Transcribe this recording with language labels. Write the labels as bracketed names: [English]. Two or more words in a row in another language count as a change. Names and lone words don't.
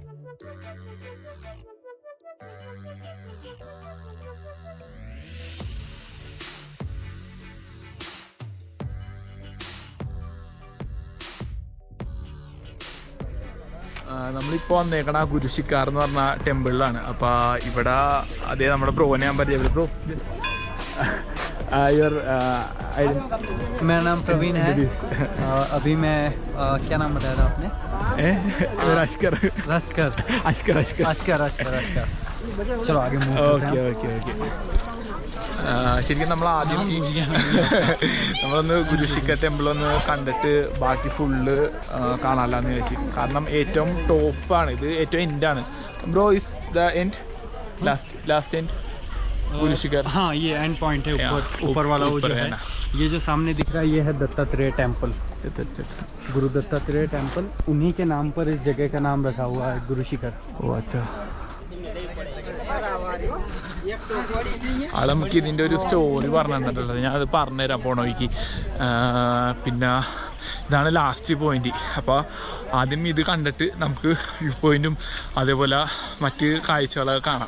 [Malayalam] നമ്മളിപ്പോൾ വന്നേക്കണ ഗുരുശിക്കാർ എന്ന് പറഞ്ഞ ടെമ്പിളിലാണ്. അപ്പോൾ ഇവിടെ അതേ നമ്മുടെ ബ്രോനെ ഞാൻ പരിചയപ്പെട്ടു. ബ്രോ [Hindi] मेरा नाम प्रवीण है। अभी मैं क्या नाम बताया था आपने? अश्कर अश्कर अश्कर चलो आगे मूव करते हैं। [Malayalam] ഓക്കെ ശരിക്കും നമ്മൾ ആദ്യം നമ്മളൊന്ന് ഗുരുശിഖർ ടെമ്പിൾ ഒന്ന് കണ്ടിട്ട് ബാക്കി ഫുള്ള് കാണാമെന്ന് വിചാരിച്ചു. കാരണം ഏറ്റവും ടോപ്പാണ് ഇത്, ഏറ്റവും എൻഡാണ്. [English] bro is the end, last end गुरुशिखर? [Hindi] हाँ ये [English] end point [Hindi] है, ऊपर वाला वो जो है ना, ये जो सामने दिख रहा है ये है दत्तात्रेय टेम्पल। गुरु दत्तात्रेय टेम्पल, उन्हीं के नाम पर इस जगह का नाम रखा हुआ है गुरुशिखर। ഓ അച്ഛാ. [Malayalam] ആളെ നമുക്ക് ഇതിൻ്റെ ഒരു സ്റ്റോറി പറഞ്ഞു തന്നിട്ടുള്ളത്, ഞാനത് പറഞ്ഞുതരാം പോണ വഴിക്ക്. പിന്നെ ഇതാണ് [English] last point. [Malayalam] അപ്പോൾ ആദ്യം ഇത് കണ്ടിട്ട് നമുക്ക് [English] view point [Malayalam] അതേപോലെ മറ്റ് കാഴ്ചകളൊക്കെ കാണാം.